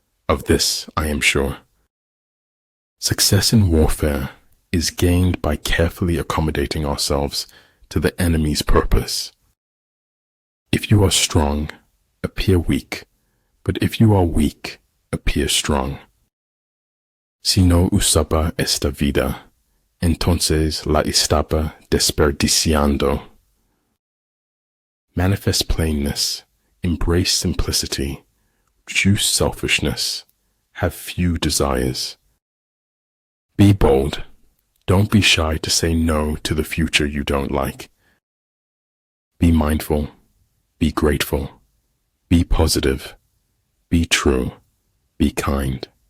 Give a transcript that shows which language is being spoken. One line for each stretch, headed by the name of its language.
English: Of this I am sure. Success in warfare is gained by carefully accommodating ourselves to the enemy's purpose. If you are strong, appear weak, but if you are weak, appear strong.
Spanish: Si no usaba esta vida, entonces la estaba desperdiciando.
English: Manifest plainness, embrace simplicity, choose selfishness, have few desires. Be bold. Don't be shy to say no to the future you don't like. Be mindful. Be grateful. Be positive. Be true. Be kind.